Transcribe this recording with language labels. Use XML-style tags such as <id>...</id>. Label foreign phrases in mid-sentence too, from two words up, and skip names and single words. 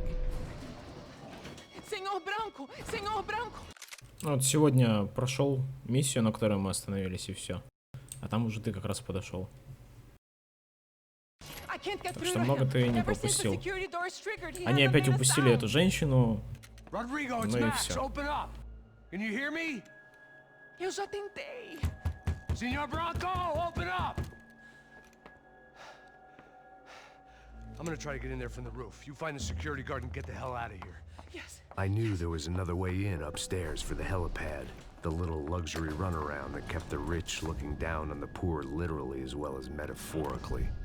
<pt>Senhor Branco! Senhor Branco!</pt> <ru>Вот сегодня прошел миссию, на которой мы остановились, и все. А там уже ты как раз подошел. Так что много ты не пропустил. Они опять упустили эту женщину. Ну и все.</ru> <pt>Eu já tentei.</pt> <en>Senor Branco, open up! I'm gonna try to get in there from the roof. You find the security guard and get the hell out of here. Yes. I knew there was another way in upstairs for the helipad. The little luxury runaround that kept the rich looking down on the poor literally as well as metaphorically.</en>